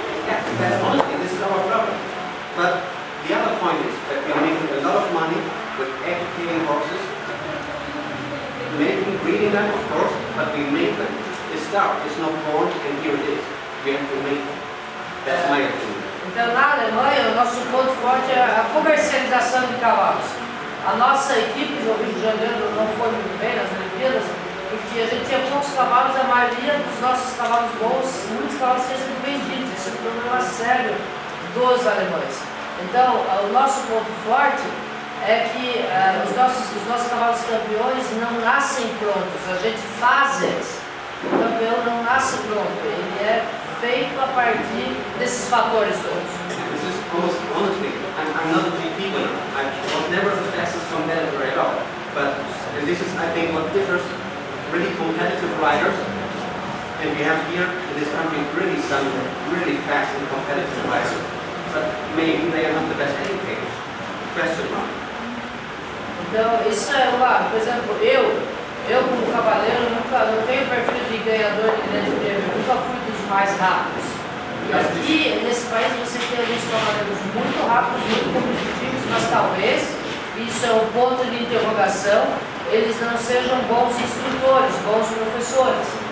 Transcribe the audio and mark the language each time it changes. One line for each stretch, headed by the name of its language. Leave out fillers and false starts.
English: Yeah, that's honestly, this is our problem. But the other point is that we are making a lot of money with educating horses, breeding them, of course, but we make them. The star is not born, and here it is. We have to make them. That's my opinion.
Portuguese: Então, na Alemanha, o nosso ponto forte é a comercialização de cavalos. A nossa equipe no Rio de Janeiro não foi muito bem nas Olimpíadas, porque a gente tinha poucos cavalos, a maioria dos nossos cavalos bons, muitos cavalos tinham sido vendidos. Esse é um problema sério dos alemães. Então, o nosso ponto forte é que os nossos cavalos campeões não nascem prontos, a gente faz eles. O campeão não nasce pronto, ele é feito a partir desses fatores todos.
English: This is almost, honestly, I'm not a GP winner. I was never the fastest competitor at all. But this is, I think, what differs really competitive riders. And we have here in this country really some really fast and competitive riders. But maybe they are not the best educators. Question mark.
Portuguese: Então, isso é o lado. Por exemplo, eu como cavaleiro não tenho perfil de ganhador de grande prêmio, eu nunca fui dos mais rápidos. E aqui, nesse país, você tem alguns cavaleiros muito rápidos, muito competitivos, mas talvez, isso é um ponto de interrogação, eles não sejam bons instrutores, bons professores.